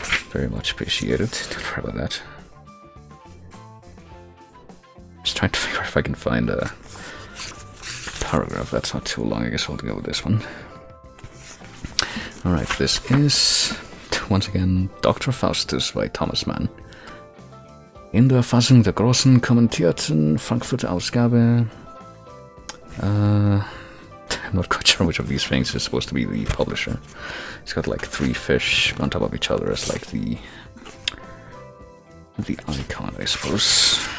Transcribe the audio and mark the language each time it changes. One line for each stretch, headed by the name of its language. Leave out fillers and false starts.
English: Very much appreciated. Don't worry about that. Just trying to figure out if I can find a paragraph that's not too long. I guess I'll go with this one. Alright, this is once again Dr. Faustus by Thomas Mann.
German: In der Fassung der großen kommentierten Frankfurter Ausgabe.
English: I'm not quite sure which of these things is supposed to be the publisher. It's got like three fish on top of each other as like the icon, I suppose.